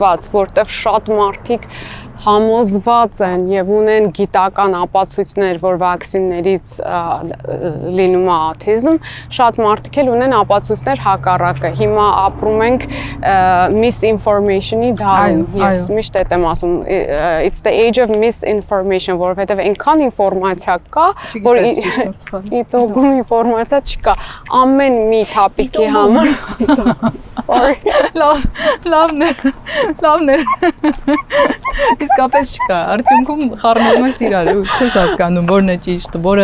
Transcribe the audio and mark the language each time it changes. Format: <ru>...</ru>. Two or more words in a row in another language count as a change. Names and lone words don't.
<hy>որտեղ շատ մարդիկ համոզված են եւ ունեն գիտական ապացույցներ, որ վակցիններից լինում է autism, շատ մարդիկ էլ ունեն ապացույցներ հակառակը։ Հիմա ապրում ենք misinformation-ի դարում։ Ես միշտ եմ ասում,</hy> <en>it's the age of misinformation,</en> <hy>որովհետեւ այնքան ինֆորմացիա կա, որ իտոգում ինֆորմացիա չկա։ Ամեն մի topic-ի համար Sorry. Լավն է։ Իսկապես չկա։ Արդյունքում խառնվում ես իրար ու չես հասկանում որն է ճիշտը, որը</hy>